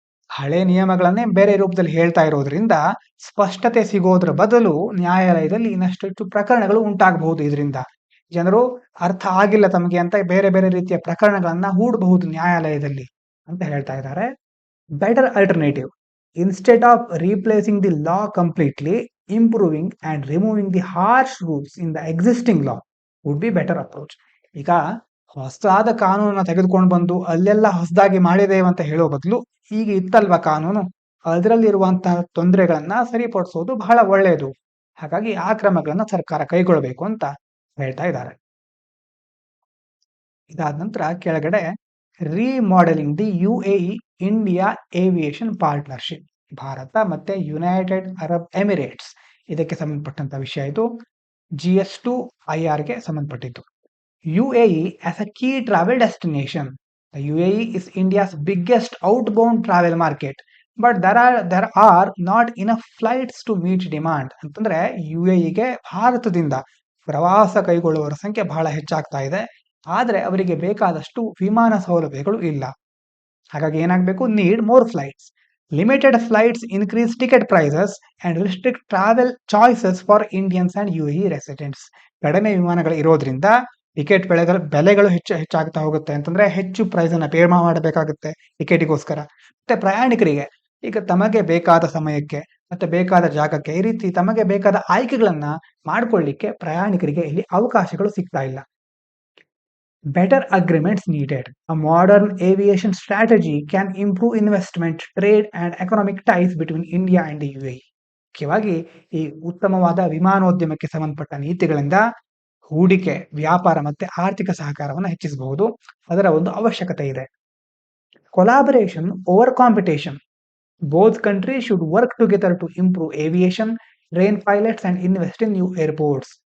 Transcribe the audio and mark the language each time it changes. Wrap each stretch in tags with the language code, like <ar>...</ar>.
<kn>ಹಳೆ ನಿಯಮಗಳನ್ನೇ ಬೇರೆ ರೂಪದಲ್ಲಿ ಹೇಳ್ತಾ ಇರೋದ್ರಿಂದ ಸ್ಪಷ್ಟತೆ ಸಿಗೋದ್ರ ಬದಲು ನ್ಯಾಯಾಲಯದಲ್ಲಿ ಇನ್ನಷ್ಟು ಪ್ರಕರಣಗಳು ಉಂಟಾಗಬಹುದು. ಇದರಿಂದ ಜನರು ಅರ್ಥ ಆಗಿಲ್ಲ ತಮಗೆ ಅಂತ ಬೇರೆ ಬೇರೆ ರೀತಿಯ ಪ್ರಕರಣಗಳನ್ನ ಹೂಡಬಹುದು ನ್ಯಾಯಾಲಯದಲ್ಲಿ ಅಂತ ಹೇಳ್ತಾ ಇದ್ದಾರೆ.</kn> <en>Better alternative. Instead of replacing the law completely, improving and removing the harsh rules in the existing law would be better approach.</en> <kn>ಈಗ ಹೊಸದಾದ ಕಾನೂನನ್ನ ತೆಗೆದುಕೊಂಡು ಬಂದು ಅಲ್ಲೆಲ್ಲ ಹೊಸದಾಗಿ ಮಾಡಿದೇವೆ ಅಂತ ಹೇಳೋ ಬದಲು ಈಗ ಇತ್ತಲ್ವಾ ಕಾನೂನು, ಅದರಲ್ಲಿರುವಂತಹ ತೊಂದರೆಗಳನ್ನ ಸರಿಪಡಿಸೋದು ಬಹಳ ಒಳ್ಳೆಯದು. ಹಾಗಾಗಿ ಆ ಕ್ರಮಗಳನ್ನ ಸರ್ಕಾರ ಕೈಗೊಳ್ಳಬೇಕು ಅಂತ ಹೇಳ್ತಾ ಇದ್ದಾರೆ. ಇದಾದ ನಂತರ ಕೆಳಗಡೆ</kn> <en>remodelling the UAE India aviation partnership,</en> <kn>Bharat ಮತ್ತೆ ಯುನೈಟೆಡ್ ಅರಬ್ ಎಮಿರೇಟ್ಸ್ ಇದಕ್ಕೆ ಸಂಬಂಧಪಟ್ಟಂತ ವಿಷಯ. ಇದು GS2 IRಗೆ ಸಂಬಂಧಪಟ್ಟಿದ್ದು.</kn> <en>UAE as a key travel destination. The UAE is India's biggest outbound travel market, but there are not enough flights to meet demand.</en> <kn>ಅಂತಂದ್ರೆ UAEಗೆ ಭಾರತದಿಂದ ಪ್ರವಾಸ ಕೈಗೊಳ್ಳುವವರ ಸಂಖ್ಯೆ ಬಹಳ ಹೆಚ್ಚಾಗ್ತಾ ಇದೆ, ಆದ್ರೆ ಅವರಿಗೆ ಬೇಕಾದಷ್ಟು ವಿಮಾನ ಸೌಲಭ್ಯಗಳು ಇಲ್ಲ. ಹಾಗಾಗಿ ಏನಾಗಬೇಕು?</kn> <en>Need more flights. Limited flights increase ticket prices and restrict travel choices for Indians and UAE residents.</en> <kn>ಕಡಿಮೆ ವಿಮಾನಗಳು ಇರೋದ್ರಿಂದ ಟಿಕೆಟ್ ಬೆಲೆಗಳು ಹೆಚ್ಚಾಗ್ತಾ ಹೋಗುತ್ತೆ. ಅಂತಂದ್ರೆ ಹೆಚ್ಚು ಪ್ರೈಸ್ ಅನ್ನ ಪೇ ಮಾಡಬೇಕಾಗುತ್ತೆ ಟಿಕೆಟಿಗೋಸ್ಕರ. ಮತ್ತೆ ಪ್ರಯಾಣಿಕರಿಗೆ ಈಗ ತಮಗೆ ಬೇಕಾದ ಸಮಯಕ್ಕೆ ಮತ್ತೆ ಬೇಕಾದ ಜಾಗಕ್ಕೆ ಈ ರೀತಿ ತಮಗೆ ಬೇಕಾದ ಆಯ್ಕೆಗಳನ್ನ ಮಾಡ್ಕೊಳ್ಳಿಕ್ಕೆ ಪ್ರಯಾಣಿಕರಿಗೆ ಇಲ್ಲಿ ಅವಕಾಶಗಳು ಸಿಗ್ತಾ ಇಲ್ಲ.</kn> <en>Better agreements needed. A modern aviation strategy can improve investment, trade and economic ties between India and the UAE.</en> <kn>ಮುಖ್ಯವಾಗಿ ಈ ಉತ್ತಮವಾದ ವಿಮಾನೋದ್ಯಮಕ್ಕೆ ಸಂಬಂಧಪಟ್ಟ ನೀತಿಗಳಿಂದ ಹೂಡಿಕೆ, ವ್ಯಾಪಾರ ಮತ್ತೆ ಆರ್ಥಿಕ ಸಹಕಾರವನ್ನು ಹೆಚ್ಚಿಸಬಹುದು. ಅದರ ಒಂದು ಅವಶ್ಯಕತೆ ಇದೆ.</kn> <en>Collaboration over competition. Both countries should work together to improve aviation, train pilots and invest in new airports.</en>